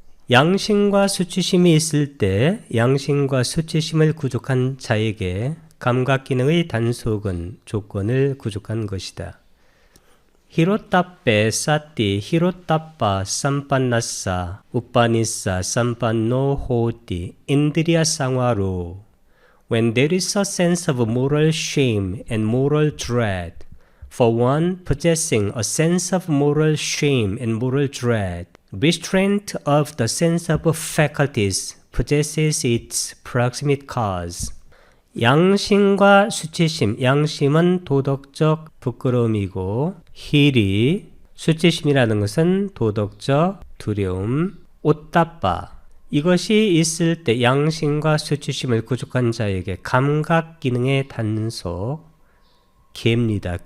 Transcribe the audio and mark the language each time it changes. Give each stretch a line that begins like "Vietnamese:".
Korean: 양심과 수치심이 있을 때 양심과 수치심을 구족한 자에게 감각기능의 단속은 조건을 구족한 것이다.
Pali: 히로타페 사티 히로타파 삼판나사 우파니사 삼판노 호티 인드리아 상화로
English: When there is a sense of moral shame and moral dread, for one possessing a sense of moral shame and moral dread, restraint of the sense of faculties possesses its proximate cause.
Korean: 양심과 수치심, 양심은 도덕적 부끄러움이고 힐이, 수치심이라는 것은 도덕적 두려움, 오따빠, 이것이 있을 때 양심과 수치심을 구족한 자에게 감각기능의 단속, 개입니다.